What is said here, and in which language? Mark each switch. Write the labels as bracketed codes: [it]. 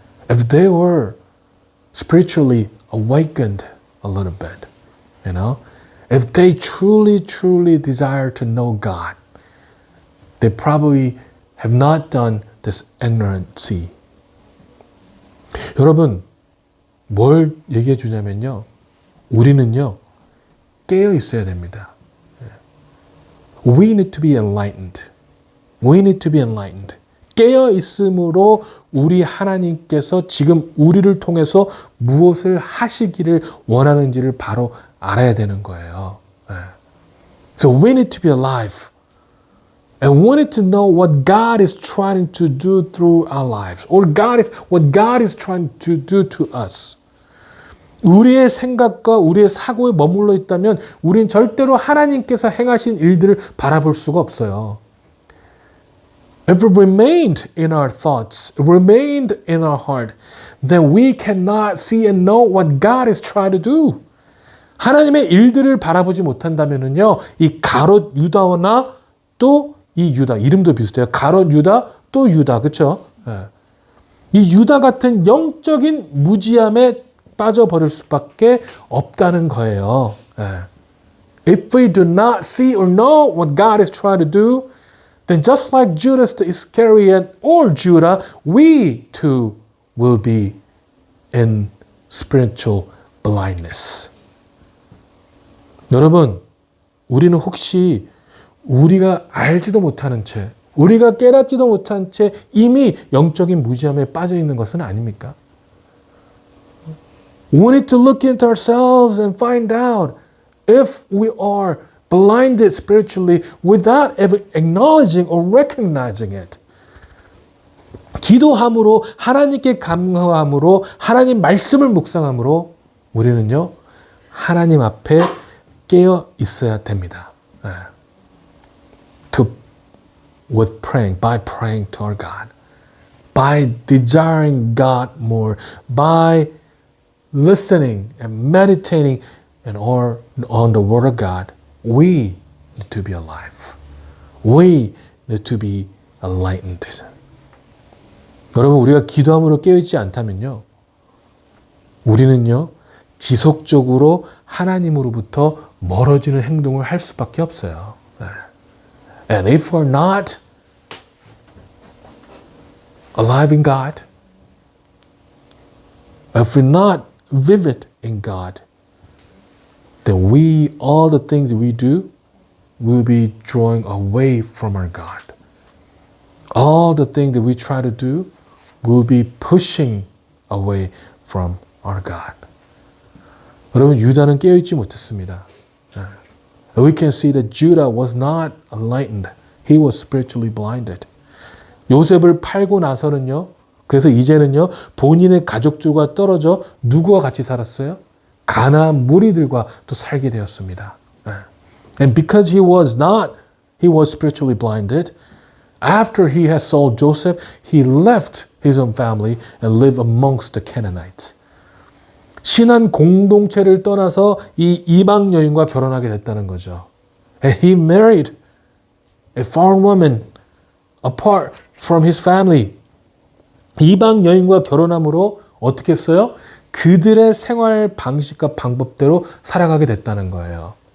[en] If they were spiritually awakened a little bit, you know, if they truly desire to know God, they probably have not done this ignorancy. [ko] 여러분, 뭘 얘기해 주냐면요, 우리는요 깨어 있어야 됩니다. [en] We need to be enlightened. We need to be enlightened. [ko] 깨어 있음으로 우리 하나님께서 지금 우리를 통해서 무엇을 하시기를 원하는지를 바로 알아야 되는 거예요. [en] So we need to be alive. And we need to know what God is trying to do through our lives. Or what God is trying to do to us. [ko] 우리의 생각과 우리의 사고에 머물러 있다면 우린 절대로 하나님께서 행하신 일들을 바라볼 수가 없어요. [en] If it remained in our thoughts, remained in our heart, then we cannot see and know what God is trying to do. [ko] 하나님의 일들을 바라보지 못한다면은요, 이 가롯 유다나 또 이 유다, 이름도 비슷해요. 가롯 유다, 또 유다, 그렇죠? 이 유다 같은 영적인 무지함에 빠져버릴 수밖에 없다는 거예요. [en] If we do not see or know what God is trying to do, then just like Judas the Iscariot or Judah, we too will be in spiritual blindness. [ko] 여러분, 우리는 혹시 우리가 알지도 못하는 채, 우리가 깨닫지도 못한 채 이미 영적인 무지함에 빠져 있는 것은 아닙니까? [en] We need to look into ourselves and find out if we are blinded spiritually without ever acknowledging or recognizing it. [ko] 기도함으로, 하나님께 감사함으로, 하나님 말씀을 묵상함으로 우리는요, 하나님 앞에 깨어 있어야 됩니다. [en] By praying to our God, by desiring God more, by listening and meditating on the Word of God, we need to be alive. We need to be enlightened. [ko] 여러분, 우리가 기도함으로 깨어있지 않다면요, 우리는요, 지속적으로 하나님으로부터 멀어지는 행동을 할 수밖에 없어요. [en] And if we're not alive in God, if we're not vivid in God, then all the things we do will be drawing away from our God. All the things that we try to do will be pushing away from our God. [ko] 여러분, 유다는 깨어있지 못했습니다. [en] We can see that Judah was not enlightened. He was spiritually blinded. [ko] 요셉을 팔고 나서는요, 그래서 이제는요, 본인의 가족들과 떨어져 누구와 같이 살았어요? 가나안 무리들과 또 살게 되었습니다. [en] And because he was spiritually blinded, after he had sold Joseph, he left his own family and lived amongst the Canaanites. [ko] 신한 공동체를 떠나서 이 이방 여인과 결혼하게 됐다는 거죠. [en] And he married a foreign woman apart from his family. [ko] 이방 여인과 결혼함으로 어떻게 했어요? 그들의 생활 방식과 방법대로 살아가게 됐다는 거예요.